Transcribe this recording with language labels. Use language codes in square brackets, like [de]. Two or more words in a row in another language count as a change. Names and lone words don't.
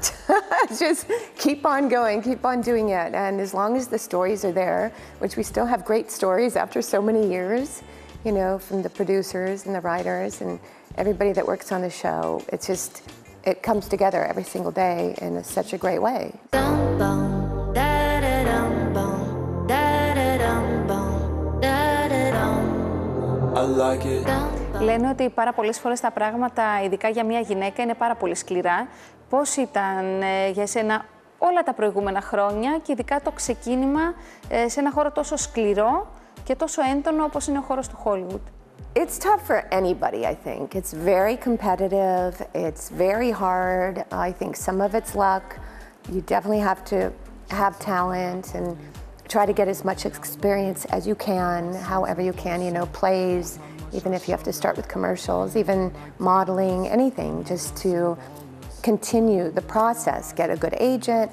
[en] Just keep on going, keep on doing it. And as long as the stories are there, which we still have great stories after so many years, you know, from the producers and the writers and everybody that works on the show, it's just, it comes together every single day in such a great way. Dum bum, da da dum bum, da da dum bum, da. [el] Λένε ότι πάρα πολλές φορές τα πράγματα, ειδικά για μια γυναίκα, είναι πάρα πολύ σκληρά. Πώς ήταν για εσένα όλα τα προηγούμενα χρόνια και ειδικά το ξεκίνημα σε ένα χώρο τόσο σκληρό και τόσο έντονο όπως είναι ο χώρος του Hollywood? [en] It's tough for anybody, I think. It's very competitive. It's very hard. I think some of it's luck. You definitely have to have talent and try to get as much experience as you can, however you can, you know, plays, even if you have to start with commercials, even modeling, anything, just to continue the process, get a good agent.